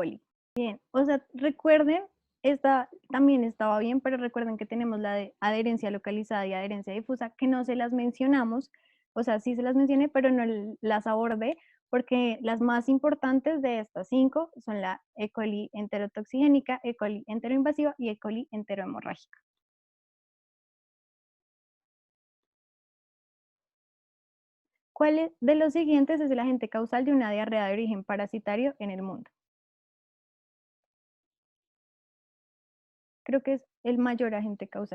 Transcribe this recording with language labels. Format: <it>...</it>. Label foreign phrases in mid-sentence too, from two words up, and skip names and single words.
<es>coli? Bien, o sea, recuerden, esta también estaba bien, pero recuerden que tenemos la de adherencia localizada y adherencia difusa, que no se las mencionamos, o sea, sí se las mencioné, pero no las abordé, porque las más importantes de estas 5 son la E. coli enterotoxigénica, E. coli enteroinvasiva y E. coli enterohemorrágica. ¿Cuál de los siguientes es el agente causal de una diarrea de origen parasitario en el mundo? Creo que es el mayor agente causal.</es>